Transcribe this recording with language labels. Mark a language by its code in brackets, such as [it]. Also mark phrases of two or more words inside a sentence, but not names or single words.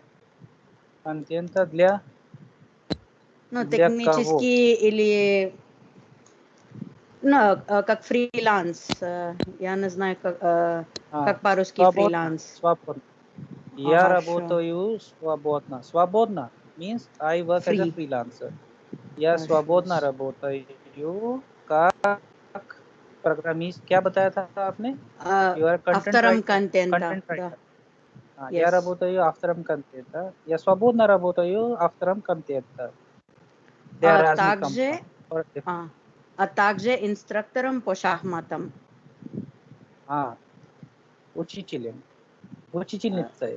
[ru] Контента для? Ну, технически или... Ну, как фриланс. Я не знаю, как по-русски фриланс. Свободно. Я работаю свободно. [en] Свободно means I work as a freelancer. [ru] Я свободно работаю как программист. [hi] क्या बताया था आपने? [ru] Автором контента. Я работаю автором контента. Я свободно работаю автором контента. Также инструктором по шахматам. Учителем. Учительницей.